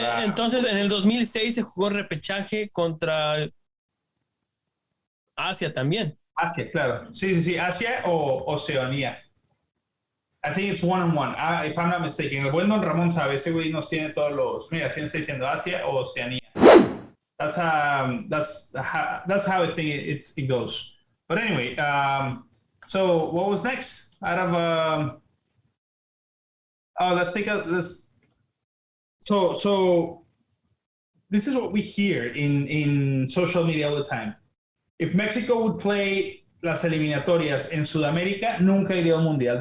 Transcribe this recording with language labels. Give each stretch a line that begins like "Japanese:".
Spanish: Entonces, en el 2006 se jugó repechaje contra Asia también. Asia, claro. Sí, sí, sí, Asia o Oceanía.
English: I think it's 1-1, if I'm not mistaken.
Spanish: El buen Don Ramón sabe, ese güey nos tiene todos los... Mira, si no estoy diciendo Asia o Oceanía.
English: That's how I think it goes. But anyway, so what was next? Out of let's take a let's. So this is what we hear in social media all the time. If Mexico would play
Spanish: las eliminatorias en Sudamérica, nunca iría al mundial.